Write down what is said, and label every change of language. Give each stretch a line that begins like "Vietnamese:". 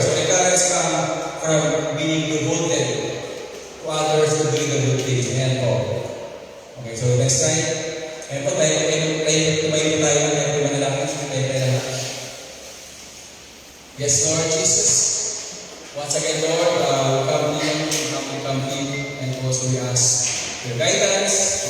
English: So, recurrence come from being devoted to others to doing the good things.
Filipino: Ayan po.
English: Okay, so next time.
Filipino: Ayan po, tumayo tayo ng manalangin.
English: Yes, Lord Jesus. Once again, Lord, we come in, and also we ask your guidance.